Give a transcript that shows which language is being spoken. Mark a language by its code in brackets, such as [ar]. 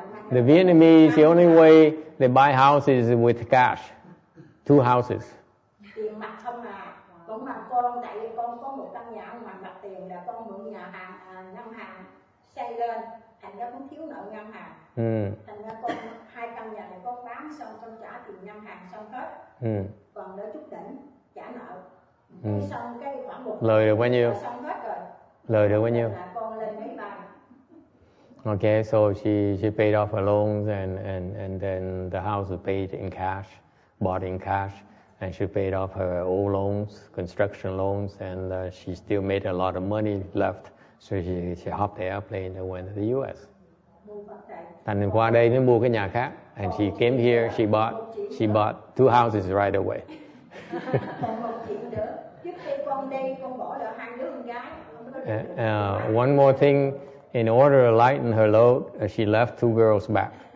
[en] The Vietnamese, the only way they buy houses is with cash. 2 houses. [vi] Tiền mặt không à. Cũng mà con, tại vì con có một căn nhà mà mặt tiền là con mượn nhà hàng, ngân hàng xây lên, thành ra cũng thiếu nợ ngân hàng. Thành ra con 2 căn nhà này con bán xong trả tiền ngân hàng xong hết. Còn đỡ chút đỉnh trả nợ. Xong cái khoảng 1 lời được bao nhiêu? Xong hết rồi. Lời được bao nhiêu? Là con lên máy bay. [en] Okay, so she paid off her loans, and then the house was paid in cash, bought in cash, and she paid off her old loans, construction loans, and she still made a lot of money left. So she hopped the airplane and went to the U.S. [vi] Thành qua đây mới mua cái nhà khác. [en] And she came here, she bought 2 houses right away. [vi] Còn một chuyện nữa, trước khi con đi con bỏ lại 2 đứa con gái. [en] One more thing, in order to lighten her load, she left 2 girls back.